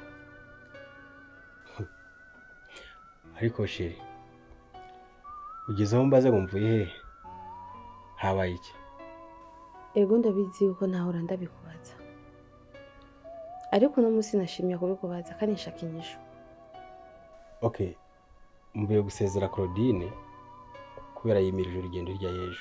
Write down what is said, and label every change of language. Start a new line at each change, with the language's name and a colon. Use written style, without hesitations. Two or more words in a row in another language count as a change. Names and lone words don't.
Rundi: ariko sheri ugeze aho mbaze ngo mvuye he habaye iki? Ego ndabizi uko nahora ndabikubaza ariko no musi nashimye kubikubaza kandi nshaka inyishu. Okay, mvuye gusezera Claudine kubera yimirije urugendo rya yejo.